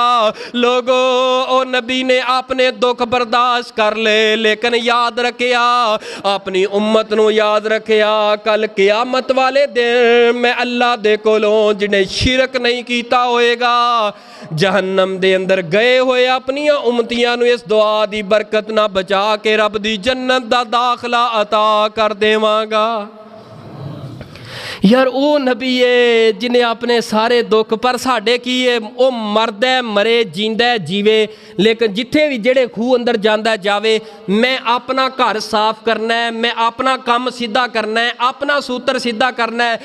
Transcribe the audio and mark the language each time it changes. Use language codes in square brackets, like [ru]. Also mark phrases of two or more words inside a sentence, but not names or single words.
[pa] ਲੋਕੋ, ਓ ਨਬੀ ਨੇ ਆਪਣੇ ਦੁੱਖ ਬਰਦਾਸ਼ਤ ਕਰ ਲੇ, ਲੇਕਿਨ ਯਾਦ ਰੱਖਿਆ, ਆਪਣੀ ਉੱਮਤ ਨੂੰ ਯਾਦ ਰੱਖਿਆ, ਕੱਲ੍ਹ ਕ਼ਯਾਮਤ ਵਾਲੇ ਦਿਨ ਮੈਂ ਅੱਲਾਹ ਦੇ ਕੋਲੋਂ ਜਿਨ੍ਹੇਂ ਸ਼ਿਰਕ ਨਹੀਂ ਕੀਤਾ ਹੋਏਗਾ, ਜਹੰਨਮ ਦੇ ਅੰਦਰ ਗਏ ਹੋਏ ਆਪਣੀਆਂ ਉੱਮਤੀਆਂ ਨੂੰ ਇਸ ਦੁਆ ਦੀ ਬਰਕਤ ਨਾ ਬਚਾ ਕੇ ਰੱਬ ਦੀ ਜੰਨਤ ਦਾ ਦਾਖ਼ਲਾ ਅਤਾ ਕਰ ਦੇਵਾਂਗਾ। ਯਾਰ ਉਹ ਨਬੀ ਹੈ ਜਿਹਨੇ ਆਪਣੇ ਸਾਰੇ ਦੁੱਖ, ਪਰ ਸਾਡੇ ਕੀ ਹੈ, ਉਹ ਮਰਦਾ ਮਰੇ, ਜਿੰਦਾ ਜੀਵੇ, ਲੇਕਿਨ ਜਿੱਥੇ ਵੀ ਜਿਹੜੇ ਖੂਹ ਅੰਦਰ ਜਾਂਦਾ ਜਾਵੇ, ਮੈਂ ਆਪਣਾ ਘਰ ਸਾਫ਼ ਕਰਨਾ ਹੈ, ਮੈਂ ਆਪਣਾ ਕੰਮ ਸਿੱਧਾ ਕਰਨਾ ਹੈ, ਆਪਣਾ ਸੂਤਰ ਸਿੱਧਾ ਕਰਨਾ ਹੈ।